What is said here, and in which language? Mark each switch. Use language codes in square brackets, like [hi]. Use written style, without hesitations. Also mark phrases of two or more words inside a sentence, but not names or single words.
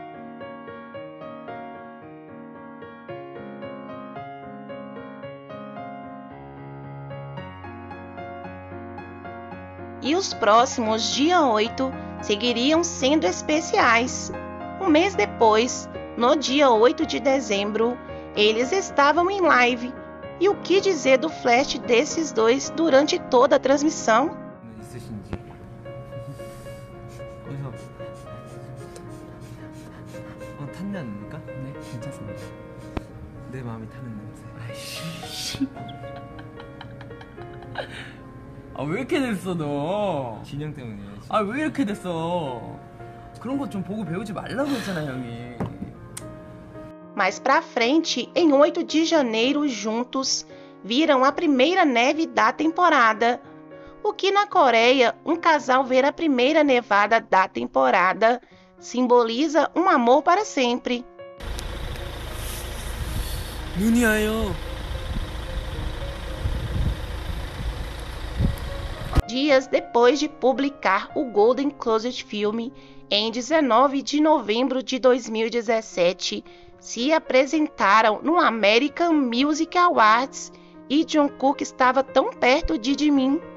[pt] E os próximos dia 8 seguiriam sendo especiais. Um mês depois, no dia 8 de dezembro, eles estavam em live. E o que dizer do flash desses dois durante toda a transmissão? [ko] 있으신지. 어디서 탔지 않습니까? 네, 괜찮습니다. 내 마음이 타는 냄새. 아이씨. 아, 왜 이렇게 됐어 너? 진영 때문이에요. 아, 왜 이렇게 됐어? 그런 거 좀 보고 배우지 말라고 했잖아, 형이. [pt] Mais pra frente, em 8 de janeiro, juntos, viram a primeira neve da temporada. O que na Coreia, um casal ver a primeira nevada da temporada simboliza um amor para sempre. [ko] 눈이 와요. [pt] Dias depois de publicar o Golden Closet Film, em 19 de novembro de 2017, se apresentaram no American Music Awards e Jungkook estava tão perto de Jimin.